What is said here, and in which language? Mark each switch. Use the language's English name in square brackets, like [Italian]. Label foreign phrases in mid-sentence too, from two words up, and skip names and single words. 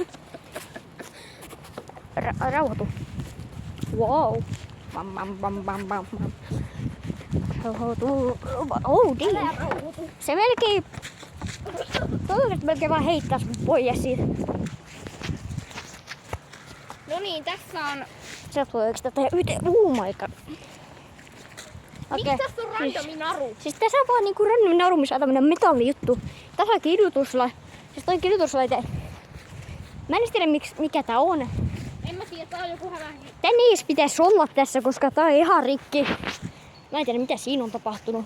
[Finnish] Rauhoitu. Wow. Bam. Rauhoitu. Oh, se melkein vaan heittäis pois siitä. No niin, tässä on. Se tulee oikeesti tätä [English] oh my god. [Finnish] Miksi tässä on randomi naru? Siis tässä on vaan niinku randomi naru, missä on tämmönen metallijuttu. Tässä on kidutusla. Siis toi kidutuslaite. Mä en tiedä mikä tää on. En mä tiedä, tää on joku hävähti. Tän ei pitäis olla tässä, koska tää on ihan rikki. Mä en tiedä mitä siinä on tapahtunut.